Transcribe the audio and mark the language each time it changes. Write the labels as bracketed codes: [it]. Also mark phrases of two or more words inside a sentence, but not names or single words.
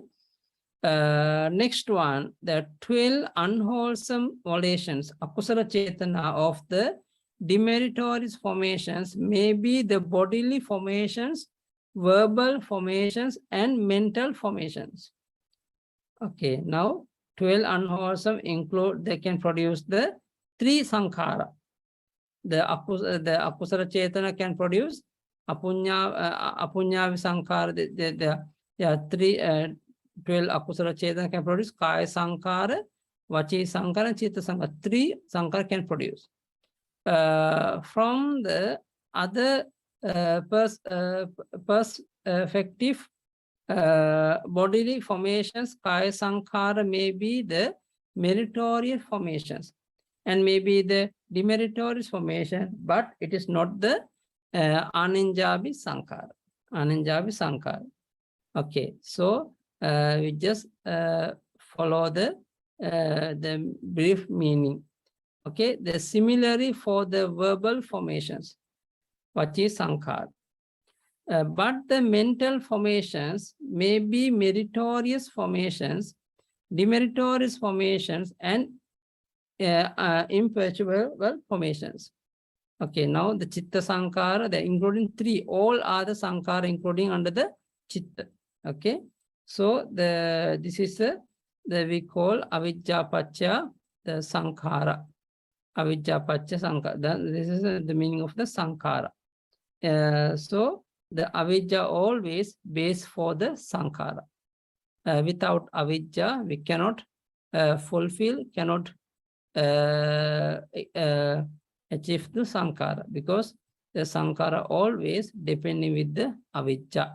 [en] Next one, the 12 unwholesome volitions, [pi] akusala chetana [en] of the demeritorious formations may be the bodily formations, verbal formations, and mental formations. Okay, now 12 unwholesome include, they can produce the 3 sankhara. The [pi] akusala chetana [en] can produce [pi] apunya sankhara. [en] There are 12 [pi] akusala chetana [en] can produce [pi] kaya sankhara, vachi sankhara, [en] and [pi] chitta sankhara. [en] 3 sankhara can produce. From the other perspective, bodily formations, [pi] kaya sankhara [en] may be the meritorious formations and maybe the demeritorious formation, but it is not the [pi] ananjabi sankhara. Ananjabi sankhara. [en] Okay, so we just follow the brief meaning. Okay, the similarly for the verbal formations, [pi] vachi sankhara. [en] But the mental formations may be meritorious formations, demeritorious formations, and imperturbable formations. Okay, now the [pi] chitta sankhara, [en] they're including 3, all other sankhara including under the chitta. Okay, so this is the we call [pi] avijja paccaya [en] the sankhara. [pi] Avijja paccaya sankhara. [en] This is the meaning of the sankhara. So the avijja always base for the sankhara. Without avijja, we cannot fulfill, cannot achieve the sankhara, because the sankhara always depending with the avijja.